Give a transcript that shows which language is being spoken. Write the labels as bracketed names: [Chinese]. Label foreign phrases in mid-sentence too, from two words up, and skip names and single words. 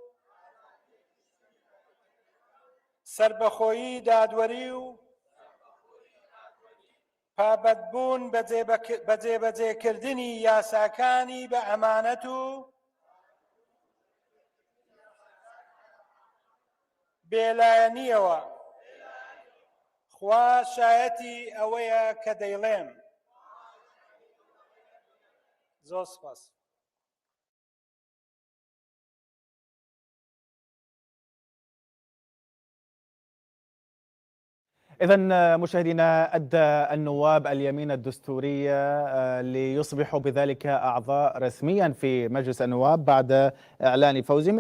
[Central Kurdish] سەربەخۆیی دادوەری و پابەتبوون بە جێبەجێکردنی یاساکانی بە ئەمانەت و بێلایەنیەوە. خوا شایەتی ئەوەیە کە دەیڵێم. زۆر سپاس. [Arabic] إذن مشاهدينا، أدى النواب اليمين الدستورية ليصبحوا بذلك أعضاء رسميا في مجلس النواب بعد إعلان فوزهم.